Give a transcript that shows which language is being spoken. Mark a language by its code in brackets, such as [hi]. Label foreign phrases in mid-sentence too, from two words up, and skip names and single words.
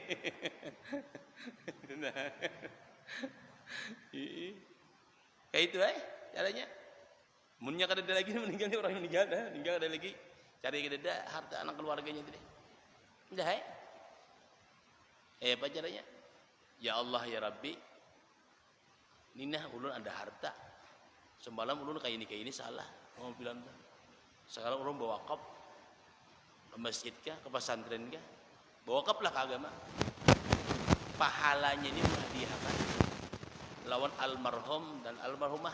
[bjn] Nah. Kayak itu caranya. Munnya kada ada lagi meninggal nih orang yang meninggal ada lagi. Cari kada ada harta anak keluarganya itu deh. Udah apa caranya? [ar] Ya Allah ya Rabbi. [bjn] Ninah ulun ada harta. Semalam ulun kayak ini salah. Mau bilang sekarang ulun bawa wakaf ke masjid kah, ke pesantren kah? Bawa wakaf lah ke agama. Pahalanya ini menghadiahkan lawan almarhum dan almarhumah.